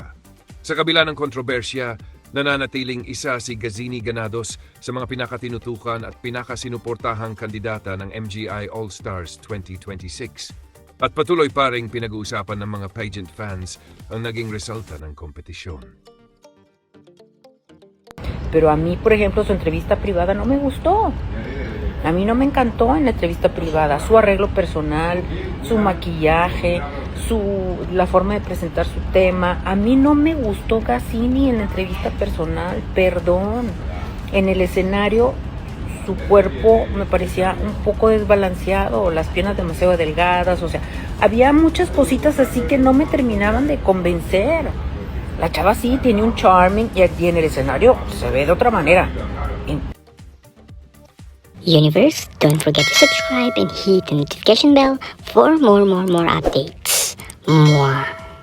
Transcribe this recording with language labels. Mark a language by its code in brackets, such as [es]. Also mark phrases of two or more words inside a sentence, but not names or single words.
[tl] Sa kabila ng kontrobersya, nananatiling isa si Gazini Ganados sa mga pinakatinutukan at pinakasinuportahang kandidata ng MGI All-Stars 2026. At patuloy pa ring pinag-uusapan ng mga [en] pageant fans [tl] ang naging resulta ng kompetisyon. [es] Pero a mí, por ejemplo, su entrevista privada no me gustó. A mí no me encantó en la entrevista privada su arreglo personal, su maquillaje, la forma de presentar su tema. A mí no me gustó Gazini en la entrevista personal, perdón. En el escenario su cuerpo me parecía un poco desbalanceado, las piernas demasiado delgadas, o sea, había muchas cositas así que no me terminaban de convencer. La chava sí tiene un charming y aquí en el escenario se ve de otra manera. [en] Universe, don't forget to subscribe and hit the notification bell for more updates. Mwah.